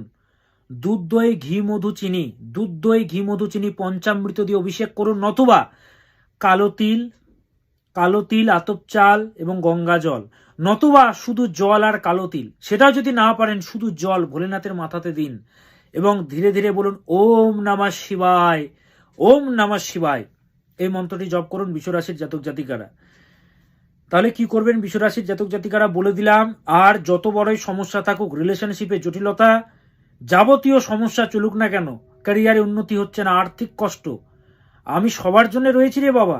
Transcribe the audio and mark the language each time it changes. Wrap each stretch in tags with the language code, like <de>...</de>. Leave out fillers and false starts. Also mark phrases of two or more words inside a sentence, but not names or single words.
<bn>দুধ দই ঘি মধু চিনি, দুধ দই ঘি মধু চিনি পঞ্চামৃত দিয়ে অভিষেক করুন, নতুবা কালো তিল আতপ চাল এবং গঙ্গা জল, নতুবা শুধু জল আর কালো তিল। সেটাও যদি না পারেন শুধু জল ভোলেনাথের মাথাতে দিন এবং ধীরে ধীরে বলুন</bn> <sa>ওম নমঃ শিবায়, ওম নমঃ শিবায়।</sa> <bn>এই মন্ত্রটি জপ করুন বৃষরাশির জাতক জাতিকারা। তাহলে কি করবেন বৃষরাশির জাতক জাতিকারা বলে দিলাম। আর যত বড়ই সমস্যা থাকুক, রিলেশনশিপে জটিলতা, যাবতীয় সমস্যা চলুক না কেন, ক্যারিয়ারে উন্নতি হচ্ছে না, আর্থিক কষ্ট, আমি সবার জন্য রয়েছি রে বাবা।</bn>